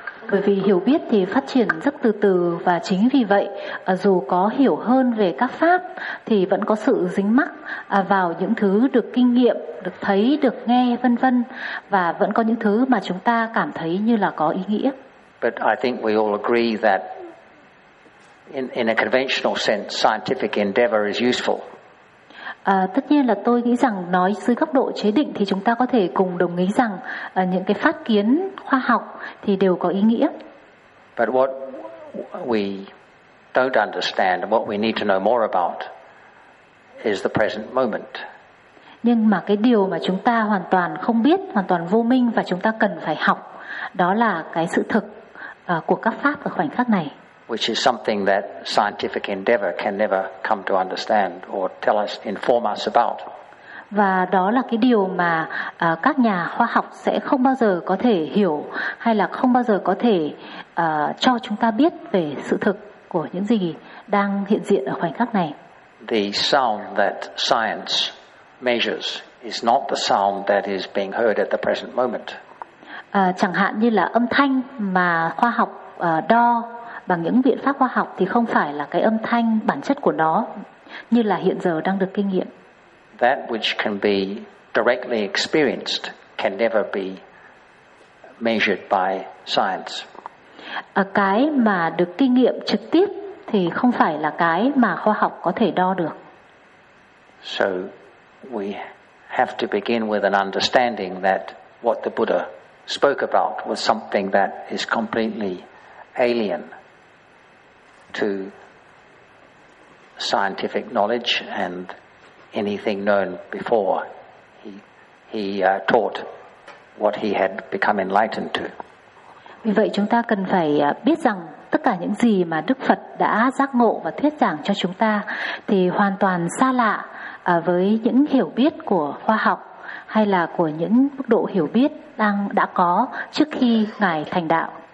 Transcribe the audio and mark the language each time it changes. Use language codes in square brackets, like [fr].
[vi] Bởi vì hiểu biết thì phát triển rất từ từ, và chính vì vậy dù có hiểu hơn về các pháp thì vẫn có sự dính mắc vào những thứ được kinh nghiệm, được thấy, được nghe, vân vân, và vẫn có những thứ mà chúng ta cảm thấy như là có ý nghĩa. [en] But I think we all agree that in a conventional sense scientific endeavor is useful. [vi] Tất nhiên là tôi nghĩ rằng nói dưới góc độ chế định thì chúng ta có thể cùng đồng ý rằng những cái phát kiến khoa học thì đều có ý nghĩa. [en] But what we don't understand, what we need to know more about is the present moment. [vi] Nhưng mà cái điều mà chúng ta hoàn toàn không biết, hoàn toàn vô minh và chúng ta cần phải học, đó là cái sự thực của các pháp ở khoảnh khắc này. [en] Which is something that scientific endeavor can never come to understand or tell us, inform us about. [vi] Và đó là cái điều mà các nhà khoa học sẽ không bao giờ có thể hiểu, hay là không bao giờ có thể cho chúng ta biết về sự thực của những gì đang hiện diện ở khoảnh khắc này. [en] The sound that science measures is not the sound that is being heard at the present moment. [vi] Chẳng hạn như là âm thanh mà khoa học đo bằng những biện pháp khoa học thì không phải là cái âm thanh bản chất của nó như là hiện giờ đang được kinh nghiệm. [en] That which can be directly experienced can never be measured by science. [vi] Cái mà được kinh nghiệm trực tiếp thì không phải là cái mà khoa học có thể đo được. [en] So we have to begin with an understanding that what the Buddha spoke about was something that is completely alien to scientific knowledge and anything known before he taught what he had become enlightened to. [vi] Vì vậy chúng ta cần phải biết rằng tất cả những gì mà Đức Phật đã giác ngộ và thuyết giảng cho chúng ta thì hoàn toàn xa lạ với những hiểu biết của khoa học hay là của những mức độ hiểu biết đã có trước khi Ngài thành đạo.